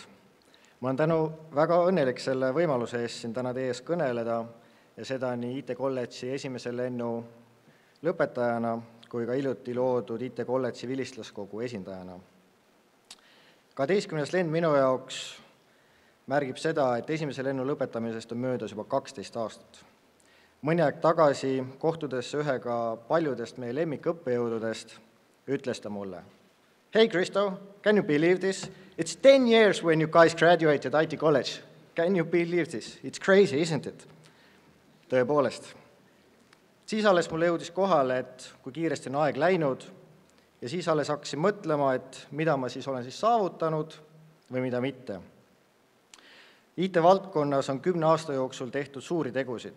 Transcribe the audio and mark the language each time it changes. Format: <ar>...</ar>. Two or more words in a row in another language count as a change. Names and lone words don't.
<et>Ma olen väga õnnelik selle võimaluse eest siin täna teie ees kõneleda ja seda nii IT kolledži esimese lennu lõpetajana kui ka hiljuti loodud IT kolledži vilistlaskogu esindajana. 12. lend minu jaoks märgib seda, et esimese lennu lõpetamisest on möödas juba 12 aastat. Mõni aeg tagasi, kohtudes ühega paljudest meie lemmikõppejõududest, ütles ta mulle:</et> <en>"Hey Kristo, can you believe this? It's 10 years when you guys graduated IT college. Can you believe this? It's crazy, isn't it?"</en> <et>Tõepoolest. Siis alles mulle jõudis kohale, et kui kiiresti on aeg läinud, ja siis alles hakkasin mõtlema, et mida ma siis olen saavutanud või mida mitte. IT-valdkonnas on 10 aasta jooksul tehtud suuri tegusid.</et>